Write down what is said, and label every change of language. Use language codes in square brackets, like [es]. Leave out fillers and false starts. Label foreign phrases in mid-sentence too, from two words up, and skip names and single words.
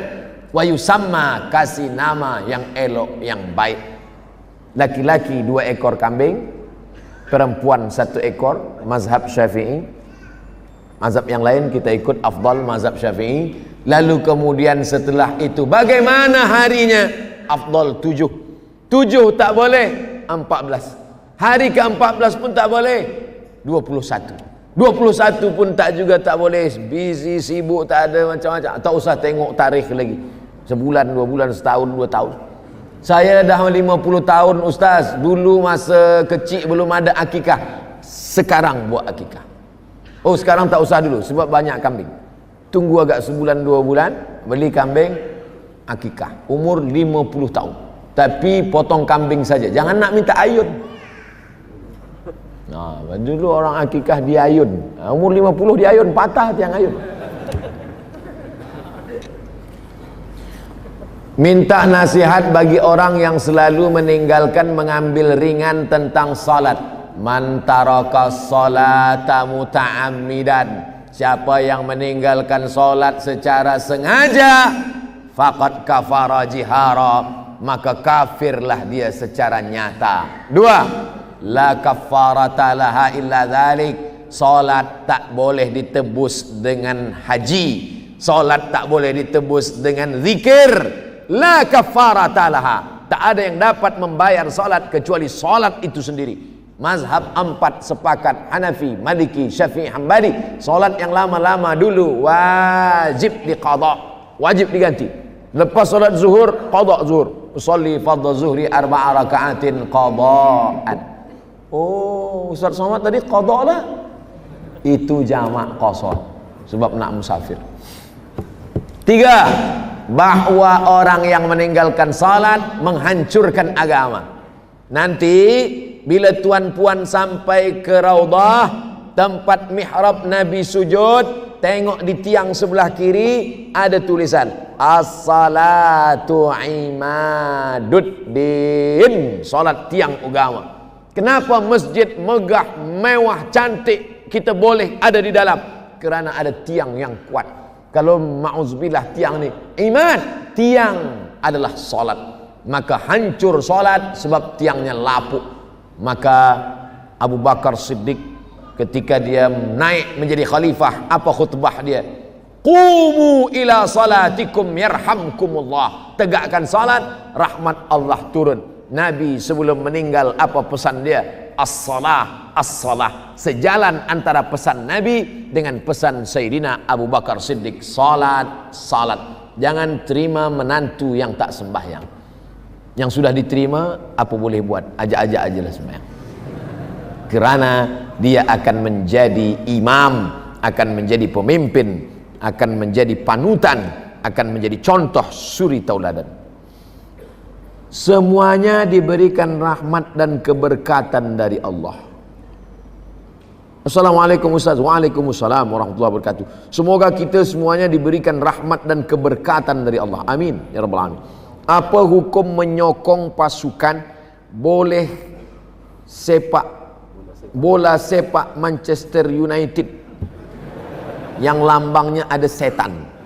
[ar] ويسمى, [ms] kasih nama yang elok, yang baik. Laki-laki 2 ekor kambing, perempuan 1 ekor, mazhab Syafi'i. Mazhab yang lain kita ikut afdal mazhab Syafi'i. [id] Lalu kemudian setelah itu bagaimana harinya? [ms] Afdal 7. 7 tak boleh, 14. Hari ke-14 pun tak boleh, 21. 21 pun tak juga tak boleh, busy, sibuk, tak ada macam-macam. Tak usah tengok tarikh lagi. Sebulan, 2 bulan, setahun, 2 tahun. Saya dah 50 tahun ustaz. Dulu masa kecil belum ada akikah, sekarang buat akikah. Oh, sekarang tak usah dulu sebab banyak kambing. Tunggu agak sebulan 2 bulan, beli kambing, akikah. Umur 50 tahun. Tapi potong kambing saja, jangan nak minta ayun. Nah, dulu orang akikah di ayun. Umur 50 di ayun, patah tiang ayun. Minta nasihat bagi orang yang selalu meninggalkan mengambil ringan tentang salat. [ar] من ترك الصلاة متعمدا. [ms] Siapa yang meninggalkan salat secara sengaja, [ar] فقد كفر جهارا, [ms] maka kafirlah dia secara nyata. 2. [ar] لا كفارة لها إلا ذلك. [ms] Salat tak boleh ditebus dengan haji. Salat tak boleh ditebus dengan zikir. [ar] لا كفارة لها. [ms] Tak ada yang dapat membayar salat kecuali salat itu sendiri. Mazhab 4 sepakat, Hanafi, Maliki, Syafi'i, Hambali. Salat yang lama-lama dulu wajib diqadha, wajib diganti. Lepas salat zuhur, qadha zuhur. [ar] أصلي فرض الظهر 4 ركعات قضاء. [ms] Oh, Ustaz Somad tadi qadha lah. Itu jamak qasar sebab nak musafir. 3. [id] Bahwa orang yang meninggalkan salat menghancurkan agama. [ms] Nanti bila tuan-puan sampai ke Raudhah, tempat mihrab Nabi sujud, tengok di tiang sebelah kiri ada tulisan [ar] الصلاة عماد الدين. [ms] Salat tiang agama. Kenapa masjid megah, mewah, cantik kita boleh ada di dalam? Kerana ada tiang yang kuat. Kalau ma'uzubillah tiang ni iman, tiang adalah salat, maka hancur salat sebab tiangnya lapuk. Maka Abu Bakar Siddiq ketika dia naik menjadi khalifah, apa khutbah dia? [ar] قوموا إلى صلاتكم يرحمكم الله. [ms] Tegakkan salat, rahmat Allah turun. Nabi sebelum meninggal apa pesan dia? [ar] الصلاة، الصلاة. [ms] Sejalan antara pesan Nabi dengan pesan Sayyidina Abu Bakar Siddiq. Salat, salat. Jangan terima menantu yang tak sembahyang. Yang sudah diterima, apa boleh buat? Ajak-ajak ajalah sembahyang. Kerana dia akan menjadi imam, akan menjadi pemimpin, akan menjadi panutan, akan menjadi contoh suri tauladan. Semuanya diberikan rahmat dan keberkatan dari Allah. Assalamualaikum Ustaz. [ar] وعليكم السلام ورحمة الله وبركاته. [ms] Semoga kita semuanya diberikan rahmat dan keberkatan dari Allah. [ar] آمين يا رب العالمين. [ms] Apa hukum menyokong pasukan bola sepak Manchester United yang lambangnya ada setan?